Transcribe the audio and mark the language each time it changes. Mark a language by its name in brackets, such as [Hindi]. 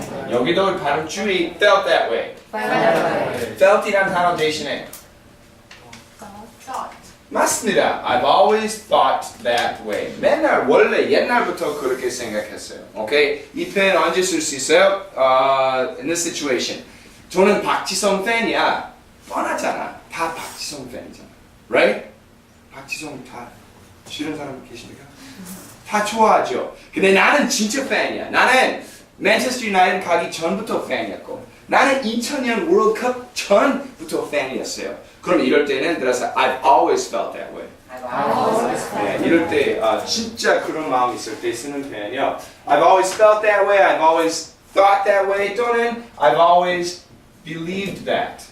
[Korean] 여기도 발음 주의 [English] felt that way. [Korean] felt이란 단어 대신에 맞습니다. [English] I've always thought that way. [Korean] 맨날 원래 옛날부터 그렇게 생각했어요. 오케이? 이 표현 언제 쓸 수 있어요? [English] In this situation. [Korean] 저는 박지성 팬이야. 뻔하잖아. 다 박지성 팬이잖아. [English] Right? [Korean] 박지성 다 싫은 사람 계십니까? 다 좋아하죠. 근데 나는 진짜 팬이야. 나는 맨체스터 유나이티드 가기 전부터 팬이었고 나는 2000년 월드컵 전부터 팬이었어요. 그럼 이럴 때는 그래서 [English] I've always felt that way. [Korean] 네, 이럴 때 진짜 그런 마음이 있을 때 쓰는 표현이요. [English] I've always felt that way. I've always thought that way. 또는 I've always believed that.